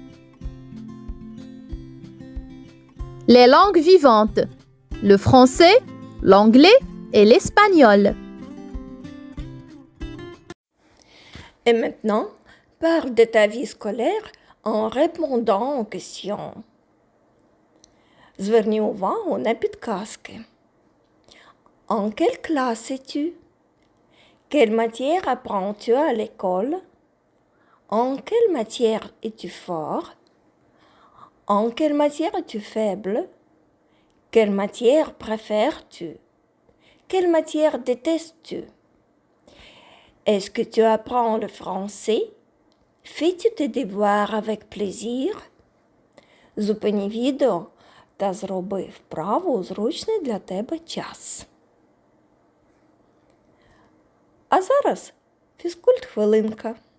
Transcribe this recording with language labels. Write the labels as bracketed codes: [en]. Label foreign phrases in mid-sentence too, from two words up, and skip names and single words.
[fr] Les langues vivantes. Le français, l'anglais et l'espagnol. Et maintenant, parle de ta vie scolaire en répondant aux questions. [uk] Зверни увагу на підказки. [fr] En quelle classe es-tu? Quelle matière apprends-tu à l'école? En quelle matière es-tu fort? En quelle matière es-tu faible? Quelle matière préfères-tu? Quelle matière détestes-tu? Est-ce que tu apprends le français? Fais-tu tes devoirs avec plaisir? [uk] Зупини відео та зроби вправу у зручний для тебе час. А зараз фізкульт-хвилинка.